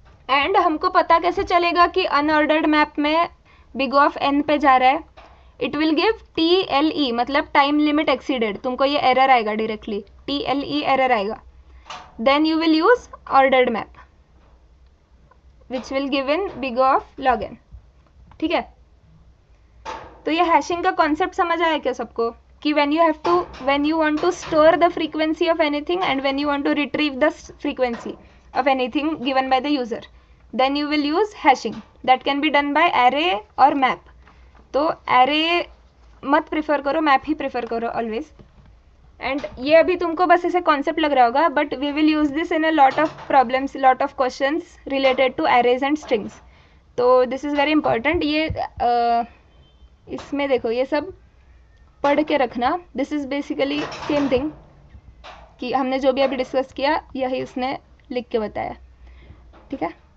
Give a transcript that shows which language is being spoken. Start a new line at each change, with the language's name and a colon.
Hindi: And हमको पता कैसे चलेगा कि अनऑर्डर्ड मैप में बिग O ऑफ n पे जा रहा है,
English: it will give TLE,
Hindi: मतलब टाइम लिमिट एक्सीडेड, तुमको ये एरर आएगा डायरेक्टली, TLE एरर आएगा।
English: Then you will use ordered map which will give in big O of log n, ठीक है।
Hindi: तो ये हैशिंग का कॉन्सेप्ट समझ आया क्या सबको, कि
English: when you want to store the frequency of anything and when you want to retrieve the frequency of anything given by the user, then you will use hashing, that can be done by array or map।
Hindi: तो array मत prefer करो, map ही prefer करो always. And ये अभी तुमको बस ऐसे concept लग रहा होगा,
English: But we will use this in a lot of problems, lot of questions related to arrays and strings.
Hindi: तो
English: This is very important.
Hindi: ये इसमें देखो ये सब पढ़ के रखना,
English: this is basically same thing
Hindi: कि हमने जो भी अभी डिस्कस किया यही उसने लिख के बताया, ठीक है।